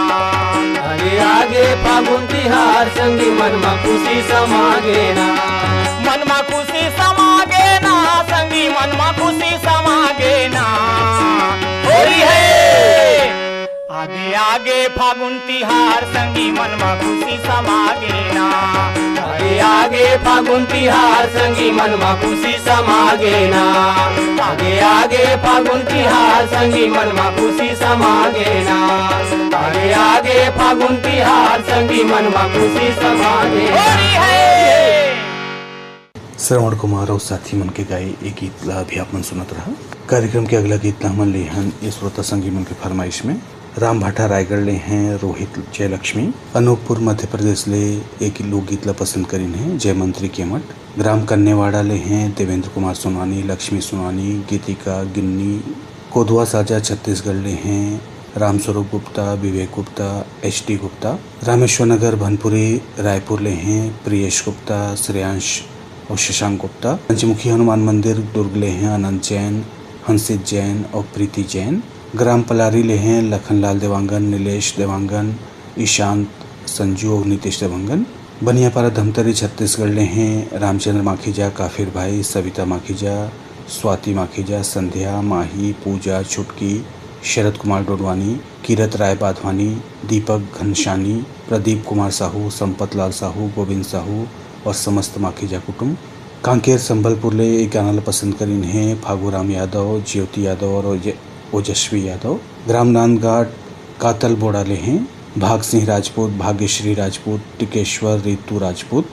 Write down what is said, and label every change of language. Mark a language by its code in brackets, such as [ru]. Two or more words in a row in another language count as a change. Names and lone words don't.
[hne] आगे आगे फागुन तिहार संगी मनमा खुशी समागे ना, मनमा खुशी समागे ना संगी मनमा खुशी समागे ना होरी है। आगे आगे फागुन तिहार संगी मनमा खुशी समागे ना, आगे आगे फागुन तिहार संगी मनमा खुशी समागे ना, आगे आगे फागुन तिहार संगी मनमा खुशी समागे ना, आगे आगे फागुन तिहार संगी मनमा खुशी समागे होरी है। श्रवण कुमार और साथी मन के गाए एक गीत ला भी आपन सुनत रहा। कार्यक्रम के अगला गीत ला हमन लेहन ये श्रोता संगी मन के फरमाइश में राम भाटा रायगढ़ ले हैं, रोहित जयलक्ष्मी अनूपपुर मध्य प्रदेश ले एक लोकगीत ला पसंद करीन है जयमंत्री केमठ, ग्राम कन्नेवाड़ा ले हैं देवेंद्र कुमार सोनानी, लक्ष्मी सोनानी, गीतिका गिन्नी, कोदवा साजा छत्तीसगढ़ ले हैं रामस्वरूप गुप्ता, विवेक गुप्ता, एच.डी. गुप्ता, रामेश्वर नगर भनपुरी रायपुर ले हैं प्रियेश गुप्ता, श्रेयांश और शशांक गुप्ता, पंचमुखी हनुमान मंदिर दुर्ग ले हैं अनंत जैन, हंसित जैन और प्रीति जैन, ग्राम पलारी ले हैं लखनलाल देवांगन, नीलेश देवांगन, ईशांत, संजू और नीतीश देवांगन, बनियापारा धमतरी छत्तीसगढ़ ले हैं रामचंद्र माखीजा, काफिर भाई, सविता माखीजा, स्वाति माखीजा, संध्या, माही, पूजा, छुटकी, शरद कुमार डोडवानी, कीरत राय बाधवानी, दीपक घनशानी, प्रदीप कुमार साहू, संपत लाल साहू, गोविंद साहू और समस्त माखीजा कुटुंब। कांकेर संबलपुर ले एक गाना ला पसंद करीन है फागूराम यादव, ज्योति यादव और ओजस्वी यादव। ग्राम नांदघाट कातल बोड़ा ले हैं भाग सिंह राजपूत, भाग्यश्री राजपूत, टिकेश्वर, रितु राजपूत।